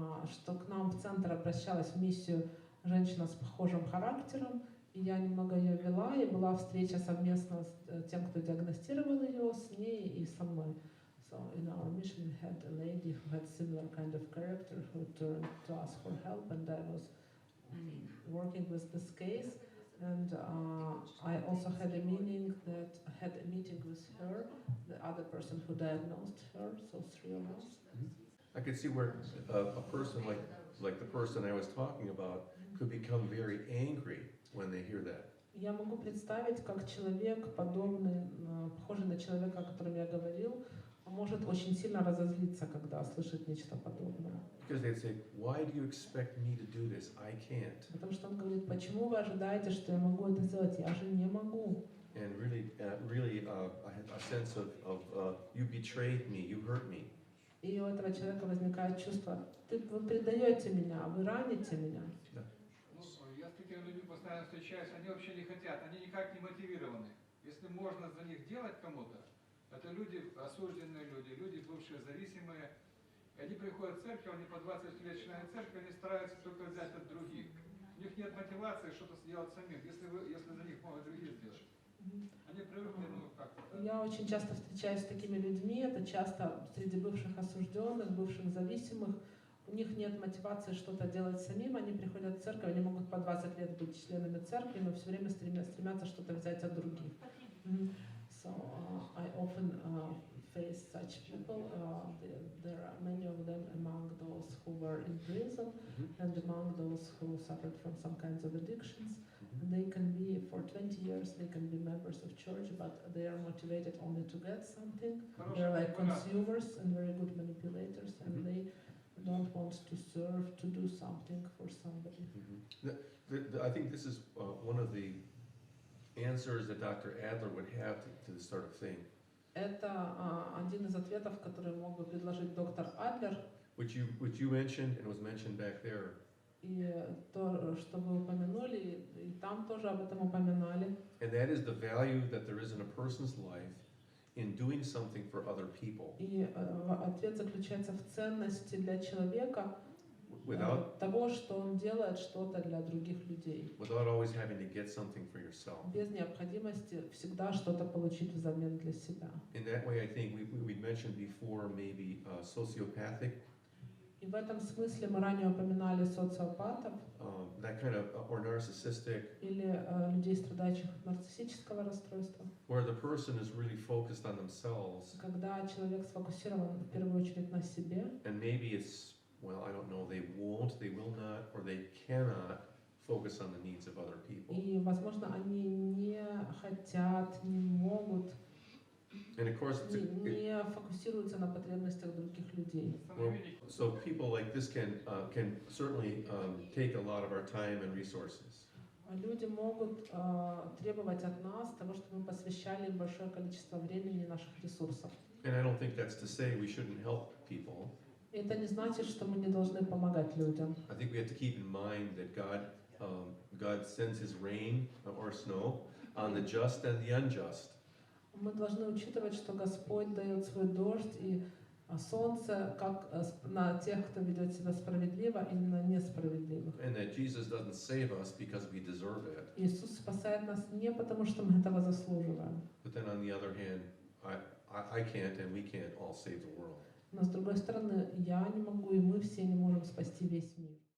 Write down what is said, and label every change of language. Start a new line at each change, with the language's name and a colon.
Russian: Что к нам в центр обращалась в миссию женщина с похожим характером, и я немного ее вела, и была встреча совместно с тем, кто диагностировал ее, с ней и со мной.
English: So in our mission we had a lady who had similar kind of character who turned to us for help, and I was working with this case, and I also had a meeting with her, the other person who diagnosed her, so 3 of us. I could see where a person like the person I was talking about could become very angry when they hear that.
Russian: Я могу представить, как человек, подобный, похожий на человека, о котором я говорил, может очень сильно разозлиться, когда слышит нечто подобное.
English: Because they'd say, why do you expect me to do this? I can't.
Russian: Потому что он говорит, почему вы ожидаете, что я могу это сделать? Я же не могу.
English: And really, I had a sense of you betrayed me, you hurt me.
Russian: И у этого человека возникает чувство, вы предаете меня, вы раните меня. Я с такими людьми постоянно встречаюсь, они вообще не хотят, они никак не мотивированы. Если можно за них делать кому-то, это люди, осужденные люди, люди, бывшие зависимые. И они приходят в церковь, они по 20 лет члены церкви, они стараются только взять от других. У них нет мотивации что-то сделать самим, если за них могут другие сделать. Они привыкли, как-то. Я очень часто встречаюсь с такими людьми, это часто среди бывших осужденных, бывших зависимых. У них нет мотивации что-то делать самим, они приходят в церковь, они могут по 20 лет быть членами церкви, но все время стремятся что-то взять от других.
English: So I often face such people. There are many of them among those who were in prison and among those who suffered from some kinds of addictions. And they can be, for 20 years, they can be members of church, but they are motivated only to get something. They're like consumers and very good manipulators, and they don't want to serve, to do something for somebody. I think this is one of the answers that Dr. Adler would have to this sort of thing.
Russian: Это один из ответов, который мог бы предложить доктор Адлер.
English: Which you mentioned and was mentioned back there.
Russian: И то, что вы упомянули, и там тоже об этом упоминали.
English: And that is the value that there is in a person's life in doing something for other people.
Russian: И ответ заключается в ценности для человека
English: Without
Russian: того, что он делает что-то для других людей.
English: Without always having to get something for yourself.
Russian: Без необходимости всегда что-то получить взамен для себя.
English: In that way, I think we mentioned before maybe sociopathic.
Russian: И в этом смысле мы ранее упоминали социопатов,
English: that kind of or narcissistic.
Russian: Или людей, страдающих от нарциссического расстройства.
English: Where the person is really focused on themselves.
Russian: Когда человек сфокусирован в первую очередь на себе.
English: And maybe it's, well, I don't know, they won't, they will not, or they cannot focus on the needs of other people.
Russian: И, возможно, они не хотят, не могут,
English: And of course,
Russian: не фокусируются на потребностях других людей.
English: well, so people like this can certainly take a lot of our time and resources.
Russian: Люди могут требовать от нас того, чтобы мы посвящали им большое количество времени и наших ресурсов.
English: And I don't think that's to say we shouldn't help people.
Russian: Это не значит, что мы не должны помогать людям.
English: I think we have to keep in mind that God sends His rain or snow on the just and the unjust.
Russian: Мы должны учитывать, что Господь дает свой дождь и солнце как на тех, кто ведет себя справедливо, и на несправедливых.
English: And that Jesus doesn't save us because we deserve it.
Russian: Иисус спасает нас не потому, что мы этого заслуживаем.
English: But then on the other hand, I can't and we can't all save the world.
Russian: Но с другой стороны, я не могу, и мы все не можем спасти весь мир.